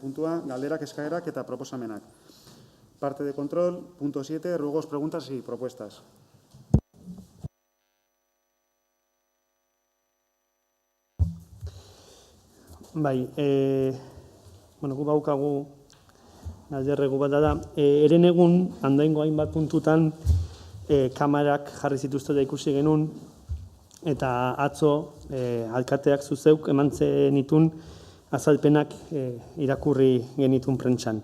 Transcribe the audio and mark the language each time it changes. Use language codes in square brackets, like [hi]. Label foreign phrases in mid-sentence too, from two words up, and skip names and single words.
[eu] puntua, galderak, eskaerak eta proposamenak. [es] Parte de control, punto 7, ruegos, preguntas y propuestas. [eu] Bai, gu baukagu galderregu bat da. Eren egun, handaingo hainbat puntutan, kamerak jarri zituzte da ikusi genuen, eta atzo alkateak zuzeuk eman zenitun azalpenak irakurri genitun prentsan.